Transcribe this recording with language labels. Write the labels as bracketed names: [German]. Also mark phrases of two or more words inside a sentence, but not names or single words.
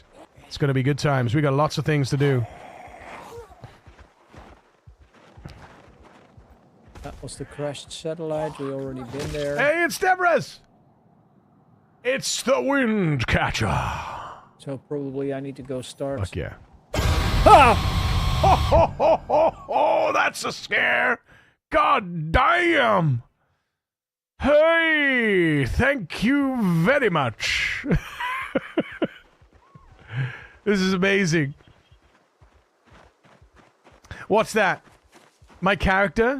[English] It's going to be good times. We got lots of things to do. That was the crashed satellite. We already been there. Hey, it's Debras! It's the wind catcher. So probably I need to go start. Fuck yeah. Ah! Ho, ho, ho, ho, ho, that's a scare. God damn. Hey, thank you very much. This is amazing. What's that? My character?